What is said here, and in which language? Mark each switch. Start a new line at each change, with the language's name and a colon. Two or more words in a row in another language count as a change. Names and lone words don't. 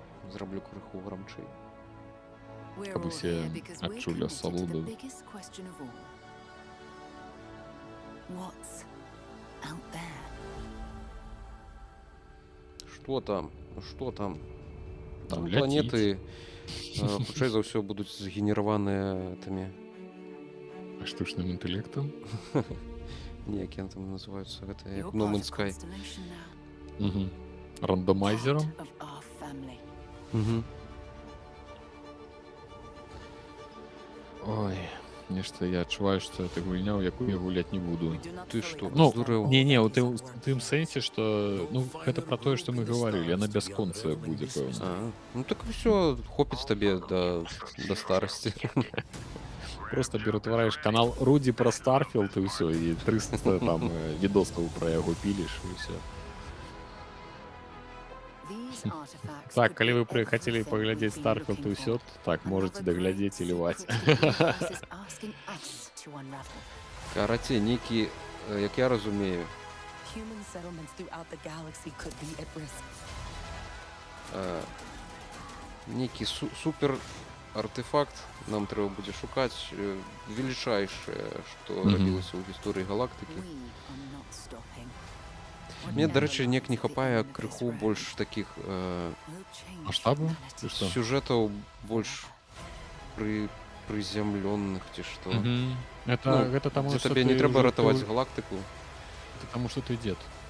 Belarusian: зраблю крыху грамчэй.
English: We're
Belarusian: Каб
English: all
Belarusian: усе
English: here because we're
Belarusian: адчулі
English: committed to the
Belarusian: асалоду.
English: biggest question of all. What's out there?
Belarusian: Што там? Што там? Там Ляціць. планеты хутчэй за ўсё будуць згенераваныя тымі, А штучным інтэлектам? неяк яны там называюцца, гэта як
English: You're No part Man's of Sky. Constellation now.
Belarusian: Угу. Рандомайзером?
English: Part of our family. Мгм.
Belarusian: Ой, нешта я адчуваю, што гэта гульня, у якую я гуляць не буду.
English: We do not
Belarusian: Ты
English: fully
Belarusian: што, Ну, здурэў? не, у тым сэнсе, што ну гэта пра тое, што мы гаварылі, яна бясконцая будзе, пэўна. А, ну так усё, хопіць табе да старасці. Просто ператвараеш канал Руді пра Старфілд і ўсё, і 300 там відосаў пра яго піліш і ўсё.
English: These artifacts
Belarusian: Так,
English: could
Belarusian: калі
English: be
Belarusian: вы прыхацелі
English: everything
Belarusian: паглядзець
English: we've been
Belarusian: Старфілд і
English: looking
Belarusian: ўсё,
English: for.
Belarusian: так, можаце
English: Another
Belarusian: даглядзець і
English: great
Belarusian: ліваць.
English: secret the universe is asking us to unravel.
Belarusian: Карацей, нейкі, як я разумею,
English: Human settlements throughout the galaxy could be at risk.
Belarusian: нейкі супер артефакт нам трэба будзе шукаць, велічайшае, што Мгм. рабілася ў гісторыі галактыкі.
English: We are not stopping.
Belarusian: Мне, дарэчы, неяк не хапае крыху больш такіх
English: We'll change
Belarusian: Маштабу?
English: humanity.
Belarusian: Ці што? сюжэтаў больш прызямлённых ці што. Мгм. Гэта таму, дзе што табе не ты трэба ўжо- ратаваць ты- галактыку. Гэта таму, што ты дзед.